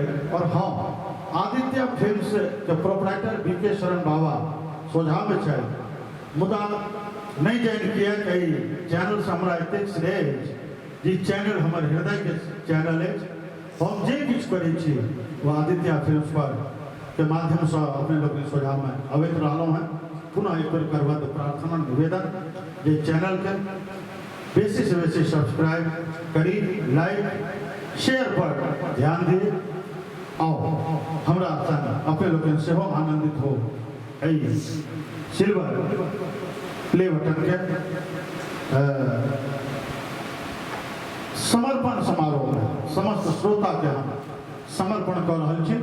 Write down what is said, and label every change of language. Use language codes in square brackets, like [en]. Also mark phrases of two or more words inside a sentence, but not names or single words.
[mai] और हाँ, आदित्य फिल्म्स के प्रोपराइटर बीके शरण बाबा सोझा में छै, मुदा नहीं जान किया कि चैनल से हमरा एतेक स्नेह जी चैनल हमर हृदय के चैनल है। हम जे किछ करै छी वो आदित्य फिल्म्स पर के माध्यम से अपने लोग सोझा में अवैत रहलहुँ हैं। पुनः एक बार करबद्ध प्रार्थना निवेदन जे चैनल के बेसी से बेसी सब्सक्राइब करी, [en] like share [mai] पर ध्यान दिए। आओ हमरा संग अपने लोग से आनंदित हो सिल्वर प्ले बटन के समर्पण समारोह में समस्त श्रोता के हम समर्पण कर रहल छी।